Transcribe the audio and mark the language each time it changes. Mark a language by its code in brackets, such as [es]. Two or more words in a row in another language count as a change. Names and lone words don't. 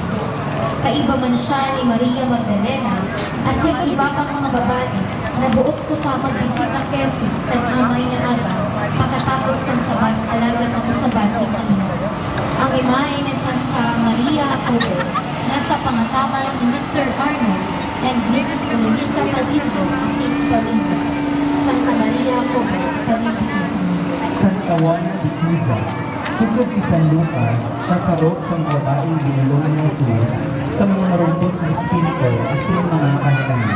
[bik] Kaiba man siya ni Maria Magdalena, asin iba pang mga babae na buot ko pa magbisita kay Jesus at amay na aga, pagkatapos kan sabat, alagan ang sabat ni Panginoon. Ang imahe ni Santa Maria Jacobo, nasa pangataman ni Mr. Arnold and Mrs. Dominica Palindo, asin Palindo. Santa Maria Jacobo, Palindo. Santa Juana de Cuza. Susok ni San Lucas, siya sarok sa mga babaeng binulungan ni Jesus sa mga marumpot na espiritu asin mga kanilangan.